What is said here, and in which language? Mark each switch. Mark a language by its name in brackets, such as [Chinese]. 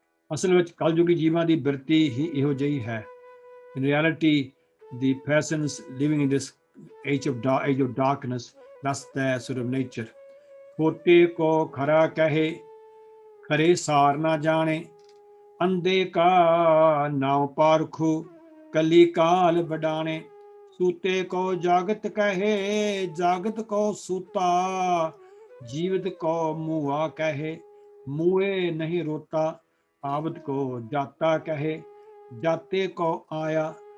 [Punjabi] ਅਸਲ ਵਿੱਚ ਕਲਯੁਗੀ ਜੀਵਾਂ ਦੀ ਬਿਰਤੀ ਹੀ ਇਹੋ ਜਿਹੀ ਹੈ. [English] In reality, the persons living in this age of darkness, that's their sort of nature. [Punjabi] ਖੋਟੇ ਕੋ ਖਰਾ ਕਹੇ, ਖਰੇ ਸਾਰ ਨਾ ਜਾਣੇ, ਅੰਧੇ ਕਾ ਨਾਮ ਪਾਰਖੂ, ਕਲੀ ਕਾਲ ਵਡਾਣੇ, ਸੂਤੇ ਕੋ ਜਾਗਤ ਕਹੇ, ਜਾਗਤ ਕੋ ਸੂਤਾ, ਜੀਵਤ ਕੋ ਮੂਆ ਕਹੇ, ਮੂਏ ਨਹੀਂ ਰੋਤਾ, ਆਵਤ ਕੋ ਜਾਤਾ ਕਹੇ, ਜਾਤੇ ਕੋ ਆਇਆ,